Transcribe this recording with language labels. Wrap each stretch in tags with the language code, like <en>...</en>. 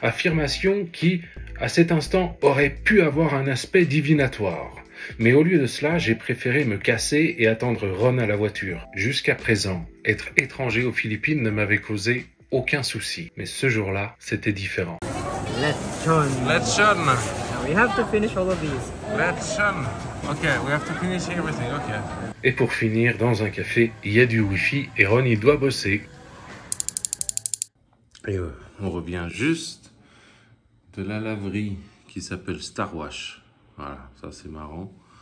<fr>Affirmation qui, à cet instant, aurait pu avoir un aspect divinatoire. Mais au lieu de cela, j'ai préféré me casser et attendre Ron à la voiture. Jusqu'à présent, être étranger aux Philippines ne m'avait causé aucun souci. Mais ce jour-là, c'était différent.</fr> <tl>Lechon. Lechon.</tl> <en>Now we have to finish all of these.</en> <tl>Lechon.</tl> <en>Okay, we have to finish everything, okay.</en> <fr>Et pour finir, dans un café, il y a du wifi et Ron, il doit bosser. Et on revient juste de la laverie qui s'appelle Star Wash. Voilà, ça c'est marrant.</fr>